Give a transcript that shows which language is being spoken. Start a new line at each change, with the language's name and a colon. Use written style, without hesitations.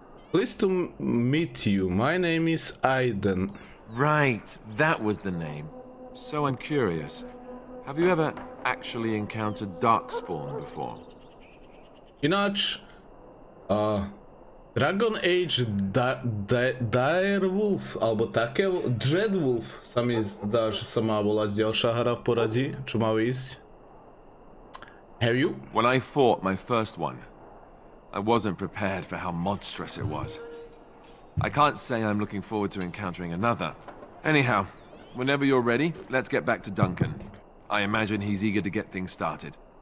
English: Pleased to meet you. My name is Aiden. Right, that was the name. So I'm curious. Have you ever actually encountered Darkspawn before?
Slovak: Ináč, Dragon Age Direwolf, alebo také, Dreadwolf sa mi zdá, že sa má volať ďalšia hra v poradí, čo má ísť.
English: Have you? When I fought my first one, I wasn't prepared for how monstrous it was. I can't say I'm looking forward to encountering another. Anyhow, whenever you're ready, let's get back to Duncan. I imagine he's eager to get things started.